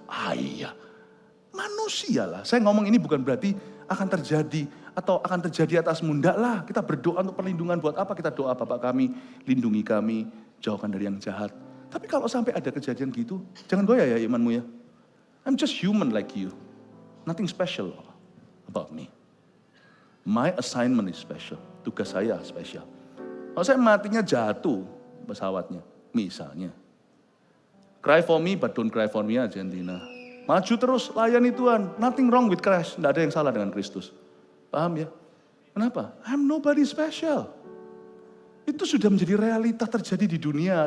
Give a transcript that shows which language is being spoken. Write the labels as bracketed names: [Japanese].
[Indonesian] Ah iya, manusia lah. Saya ngomong ini bukan berarti akan terjadi atau akan terjadi atasmu. Enggak lah, kita berdoa untuk perlindungan. Buat apa kita doa? Bapak kami, lindungi kami, jauhkan dari yang jahat. Tapi kalau sampai ada kejadian gitu, jangan goyah ya imanmu ya. [English] I'm just human like you. Nothing special about me. My assignment is special. [Indonesian] Tugas saya spesial. Kalau saya matinya jatuh pesawatnya, misalnya. [English] Cry for me, but don't cry for me Argentina. [Indonesian] Maju terus, layani Tuhan. [English] Nothing wrong with Christ. [Indonesian] Tidak ada yang salah dengan Kristus. Paham ya? Kenapa? [English] I'm nobody special. [Indonesian] Itu sudah menjadi realita terjadi di dunia.